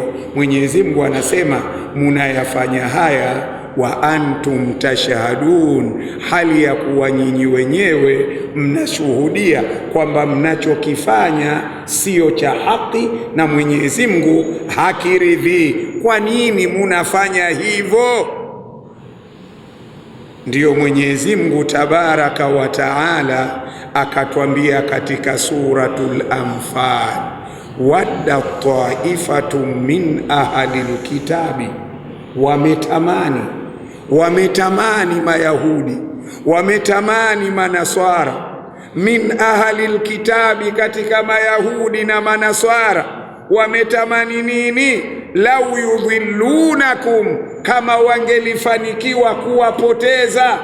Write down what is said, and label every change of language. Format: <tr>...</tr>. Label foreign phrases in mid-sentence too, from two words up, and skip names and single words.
<sw>Mwenyezi Mungu anasema munayafanya haya</sw> <ar>وأنتم تشهدون,</ar> <sw>hali ya kuwa nyinyi wenyewe mnashuhudia kwamba mnachokifanya sio cha haki na Mwenyezi Mungu hakiridhii. Kwa nini munafanya hivyo? Ndiyo Mwenyezi Mungu</sw> <ar>تبارك وتعالى</ar> <sw>akatwambia katika suratul Anfal,</sw> <ar>ودت طائفة من أهل الكتاب,</ar> <sw>wametamani Mayahudi, wametamani Manaswara,</sw> <ar>من أهل الكتاب,</ar> <sw>katika Mayahudi na Manaswara, wametamani nini?</sw> <ar>لو يضلونكم,</ar> <sw>kama wangelifanikiwa kuwapoteza.</sw>